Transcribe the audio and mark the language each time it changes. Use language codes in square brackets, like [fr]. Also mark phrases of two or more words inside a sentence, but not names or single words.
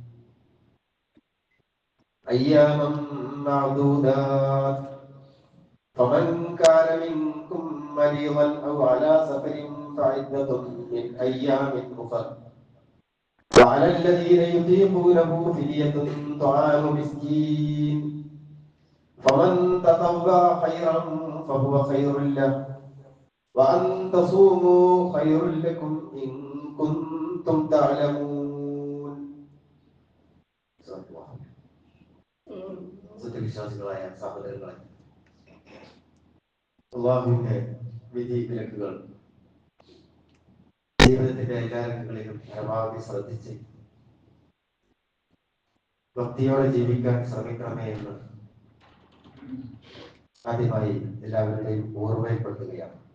[ar] أياما معدودات فمن كان منكم مريضا أو على سفر فعدة من أيام أخر وعلى الذين يطيقونه فدية طعام مسكين فمن تطوع خيرا فهو خير له وأن تصوموا خير لكم إن كنتم تعلمون. [ml] സത്യവിശ്വാസികളായ സഹോദരങ്ങളെ, അല്ലാഹുവിന്റെ വിധി വിലക്കുകൾ ജീവിതത്തിന്റെ എല്ലാ രംഗങ്ങളിലും പരമാവധി ശ്രദ്ധിച്ച് ഭക്തിയോടെ ജീവിക്കാൻ ശ്രമിക്കണമേ എന്ന് ആദ്യമായി എല്ലാവരുടെയും ഓർമ്മയിൽപ്പെടുത്തുകയാണ്.